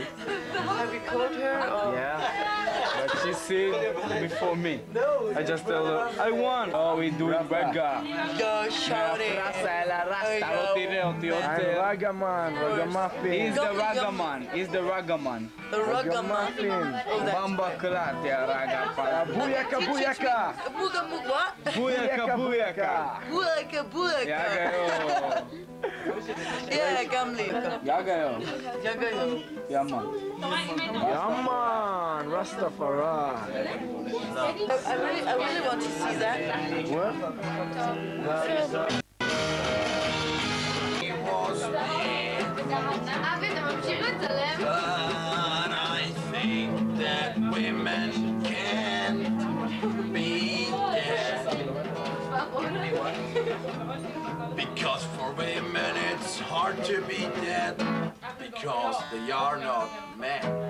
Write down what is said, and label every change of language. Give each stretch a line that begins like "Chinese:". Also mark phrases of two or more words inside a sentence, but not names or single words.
English: Have you called her or? Yeah, but she said before me. I just tell her, I won. Oh, we doing Raga. Yo, shorty. I'm Ragaman, Ragamuffin. He's the Ragaman. He's the Ragaman. The ragamuffin. Bamba Klat, yeah, Ragapala. Booyaka, booyaka. Booga what? Booyaka, booyaka. Booga booga. Yagayo. Yeah, gamli. Yagayo. Yagayo. Yaman. Yaman, Rastafari. I really want to see that. What?
Hebrew: אבי, אתה ממשיך לצלם?
English: But I think that women can be dead. Because for women it's hard to be dead. Because they are not men.